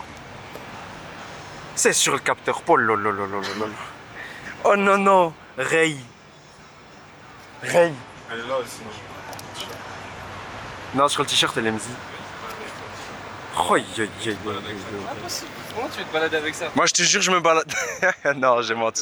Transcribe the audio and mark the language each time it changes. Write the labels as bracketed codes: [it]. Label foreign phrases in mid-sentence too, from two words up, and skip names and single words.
[fr] C'est sur le capteur. Oh là là là là là là. Oh non non. Ray. Ray. Elle est là aussi. Non, sur le t-shirt, elle est MZ. Oh, aïe, aïe, aïe, aïe. Impossible. Comment tu veux te balader avec ça? Moi, je te jure, je me balade. Non, j'ai menti.